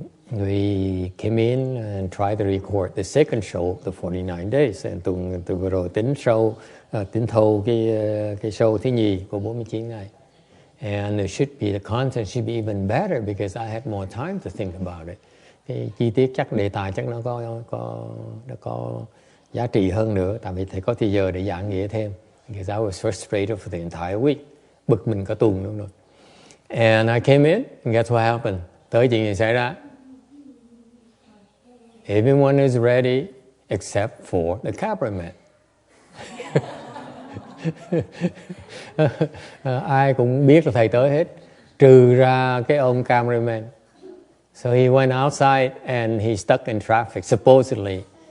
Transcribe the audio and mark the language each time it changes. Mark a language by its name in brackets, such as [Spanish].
[English] We came in and tried to record the second show, the 49 days. [Vietnamese] And tuần vừa rồi tính thâu cái show thứ nhì của 49 ngày. [English] And the content should be even better because I had more time to think about it. [Vietnamese] Cái chi tiết chắc đề tài chắc nó có giá trị hơn nữa, tại vì thầy có thì giờ để giảng nghĩa thêm. [English] Because I was frustrated for the entire week. [Vietnamese] Bực mình cả tuần luôn rồi. [English] And I came in, and guess what happened? [Vietnamese] Tới chuyện gì xảy ra? [English] Everyone is ready except for the cameraman. [Vietnamese] Ai cũng biết là thầy tới hết, trừ ra cái ông cameraman. [English] So he went outside and he stuck in traffic, supposedly.